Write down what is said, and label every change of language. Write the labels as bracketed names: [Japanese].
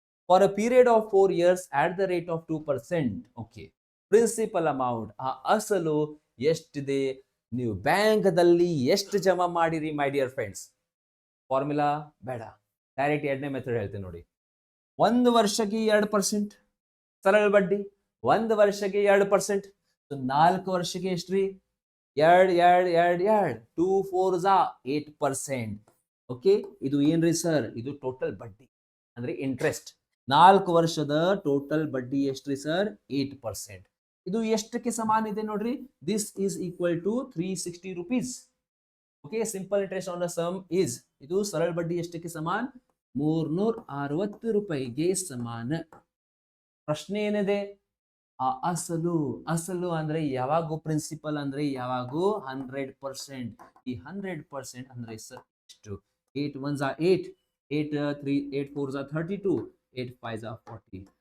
[English] For a period of 4 years at the rate of 2%. [Kannada] Okay, principal amount, ಆ ಅಸಲು ಎಷ್ಟಿದೆ? ನೀವು ಬ್ಯಾಂಕ್ದಲ್ಲಿ ಎಷ್ಟು ಜಮಾ ಮಾಡಿರಿ ಮೈ ಡಿಯರ್ ಫ್ರೆಂಡ್ಸ್? ಫಾರ್ಮುಲಾ ಬೇಡ, ಡೈರೆಕ್ಟ್ 2ನೇ ಮೆಥಡ್ ಹೇಳ್ತೀನಿ ನೋಡಿ. 1 ವರ್ಷಕ್ಕೆ 2% ಸರಳ ಬಡ್ಡಿ, 1 ವರ್ಷಕ್ಕೆ 2%. 4 ವರ್ಷಕ್ಕೆ ಎಷ್ಟ್ರಿ? 2, 2 4 8%. ಓಕೆ, ಇದು ಏನ್ರಿ ಸರ್? ಇದು ಟೋಟಲ್ ಬಡ್ಡಿ ಅಂದ್ರೆ ಇಂಟ್ರೆಸ್ಟ್. 4 ವರ್ಷದ ಟೋಟಲ್ ಬಡ್ಡಿ ಎಷ್ಟ್ರಿ ಸರ್? 8%. ಇದು ಎಷ್ಟಕ್ಕೆ ಸಮಾನ ಇದೆ ನೋಡ್ರಿ, [English] This is equal to 360 rupees. Okay, simple interest on the sum is, [Kannada] ಇದು ಸರಳ ಬಡ್ಡಿ ಎಷ್ಟಕ್ಕೆ ಸಮಾನ, 360 ರೂಪಾಯಿಗೆ ಸಮಾನ. ಪ್ರಶ್ನೆ ಏನಿದೆ, ಆ ಅಸಲು, ಅಸಲು ಅಂದ್ರೆ ಯಾವಾಗೂ ಪ್ರಿನ್ಸಿಪಲ್ ಅಂದ್ರೆ ಯಾವಾಗೂ 100%. ಈ 100% ಅಂದ್ರೆ ಸರ್ ಎಷ್ಟು, [English] 8 ones are 8, 8 3 8 4s are 32, 8 5s are 40.